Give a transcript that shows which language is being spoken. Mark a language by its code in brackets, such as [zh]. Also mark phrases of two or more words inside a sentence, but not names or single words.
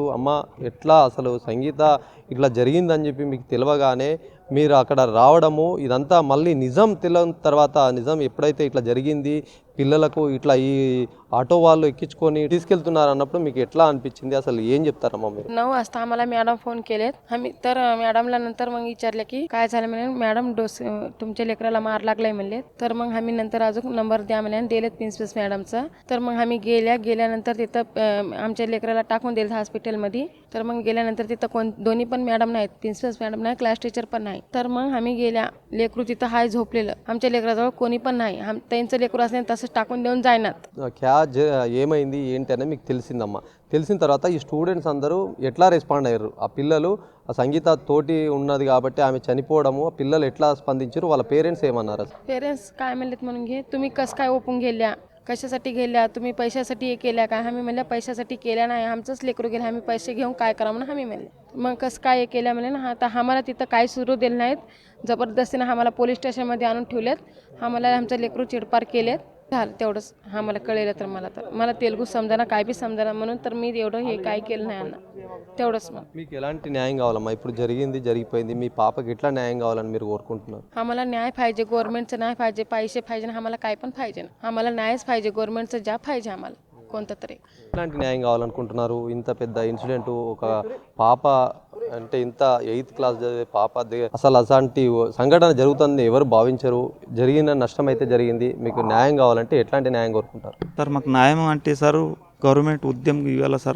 [te] అమ్మ ఎట్లా అసలు సంగీత ఇట్లా జరిగిందని చెప్పి మీకు తెలియగానే మీరు అక్కడ రావడము ఇదంతా మళ్ళీ నిజం తెలియని తర్వాత నిజం ఎప్పుడైతే ఇట్లా జరిగింది పిల్లలకు ఇట్లా ఈ ఆటో వాళ్ళు एकीचకొని తీసుకెళ్తున్నారు అన్నప్పుడు మీకు ఎట్లా అనిపించింది, అసలు ఏం చెప్తారమ్మా మీరు? [mr] 9 वाजता आम्हाला मॅडम फोन केलेत. आम्ही तर मॅडमला नंतर मग विचारले की काय झालं म्हणे. मॅडम डोस तुमच्या लेकराला मार लागलाय म्हणले. तर मग आम्ही नंतर अजून नंबर द्या म्हणे दिलेत [en] principal madam. [mr] तर मग आम्ही गेल्यानंतर तिथं आमच्या लेकराला टाकून दिलं हॉस्पिटलमध्ये. तर मग गेल्यानंतर तिथं दोन्ही पण मॅडम नाहीत, [en] principal madam [mr] नाही, [en] class teacher [mr] पण नाही. तर मग आम्ही गेल्या, लेकरू तिथं हाय झोपलेलं, आमच्या लेकराजवळ कोणी पण नाही. त्यांचं लेकरू असले तसंच टाकून देऊन जायनात. [te] ఏమైంది ఏంటి అనేది మీకు తెలిసిందమ్మా. తెలిసిన తర్వాత ఈ స్టూడెంట్స్ అందరూ ఎట్లా రెస్పాండ్ అయ్యారు? ఆ పిల్లలు ఆ సంగీత తోటి ఉన్నది కాబట్టి ఆమె చనిపోవడము ఆ పిల్లలు ఎట్లా స్పందించారు? వాళ్ళ పేరెంట్స్ ఏమన్నారు? [mr] पेरेंट्स काय म्हणलेत म्हणून घे, तुम्ही कसं काय ओपून गेल्या, कशासाठी गेल्या, तुम्ही पैशासाठी हे केल्या काय? आम्ही म्हणल्या पैशासाठी केल्या नाही, आमचंच लेकरू गेलं, आम्ही पैसे घेऊन काय करा म्हणून आम्ही म्हणले. मग कसं काय हे केल्या म्हणले ना. आता आम्हाला तिथं काय सुरू दिलं नाहीत, जबरदस्तीनं आम्हाला पोलीस स्टेशनमध्ये आणून ठेवलेत. आम्हाला आमचं लेकरू चिडपार केलेत. झालं तेवढंच आम्हाला कळलं. तर मला तेलुगू समजाना, काय बी समजाना, म्हणून तर मी एवढं हे काय केलं नाही अన్న. तेवढंच मग [te] మీకు ఎలాంటి న్యాయం కావాలమ్మా? ఇప్పుడు జరిగింది జరిగిపోయింది, మీ పాపకి ఎట్లా న్యాయం కావాలని మీరు కోరుకుంటున్నారు? [mr] आम्हाला न्याय पाहिजे, गव्हर्नमेंटचं न्याय पाहिजे, पैसे पाहिजे, आम्हाला काय पण पाहिजे. आम्हाला न्यायच पाहिजे, गव्हर्नमेंटचं जॉब पाहिजे आम्हाला कोणतं तरी. [te] ఎలాంటి న్యాయం కావాలనుకుంటున్నారు? ఇంత పెద్ద ఇన్సిడెంట్, ఒక పాప అంటే ఇంత 8th క్లాస్ చదివే పాప అసలు అలాంటి సంఘటన జరుగుతుంది ఎవరు భావించరు. జరిగిన నష్టం అయితే జరిగింది, మీకు న్యాయం కావాలంటే ఎట్లాంటి న్యాయం కోరుకుంటారు? సార్ మాకు న్యాయం అంటే సార్ గవర్నమెంట్ ఉద్యమం ఇవ్వాలి సార్.